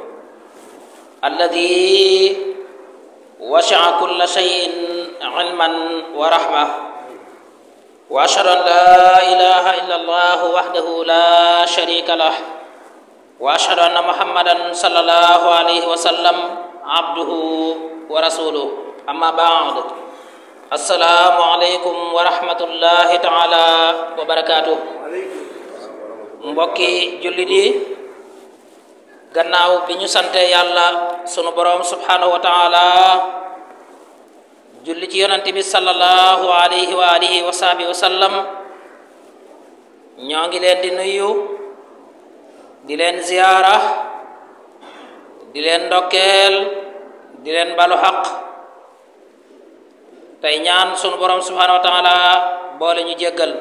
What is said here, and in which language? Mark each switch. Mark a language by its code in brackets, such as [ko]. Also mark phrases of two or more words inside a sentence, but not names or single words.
[ar] الذي وسع كل شيء علما ورحمة وأشهد أن لا إله إلا الله وحده لا شريك له وأشهد أن محمدا صلى الله عليه وسلم عبده ورسوله أما بعد السلام عليكم ورحمة الله تعالى وبركاته. [wo] mbokki jullit yi gannaaw bi ñu sante yàlla sunu borom [ar] سبحانه وتعالى [wo] julli ci yonante bi [ar] صلى الله عليه وآله وصحبه وسلم [wo] ñoo ngi leen di nuyu di leen ziyaara di leen ndokkeel di leen balu xaq tey ñaan sunu borom [ar] سبحانه وتعالى [wo] boole ñu jéggal.